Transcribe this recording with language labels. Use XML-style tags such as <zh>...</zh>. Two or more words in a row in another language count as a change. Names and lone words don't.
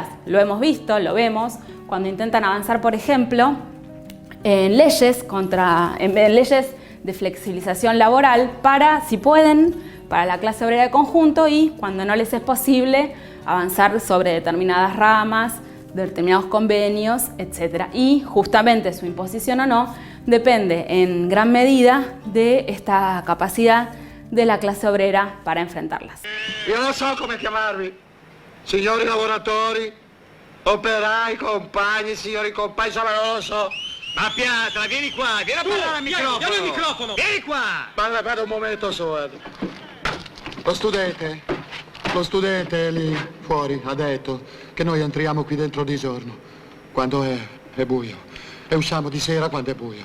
<es>Lo hemos visto, lo vemos, cuando intentan avanzar, por ejemplo, en leyes de flexibilización laboral para, si pueden, para la clase obrera de conjunto, y cuando no les es posible, avanzar sobre determinadas ramas, determinados convenios, etc. Y justamente su imposición o no depende en gran medida de esta capacidad de la clase obrera para enfrentarlas.</es> <it>Io non so come chiamarvi, signori lavoratori, operai, compagni, signori compagni, insomma non lo so. Ma Piatra, vieni qua, vieni a parlare al microfono. Vieni al microfono. Vieni qua. Parla per un momento solo. Lo studente Lo studente lì fuori ha detto che noi entriamo qui dentro di giorno, quando è buio, e usciamo di sera quando è buio.</it>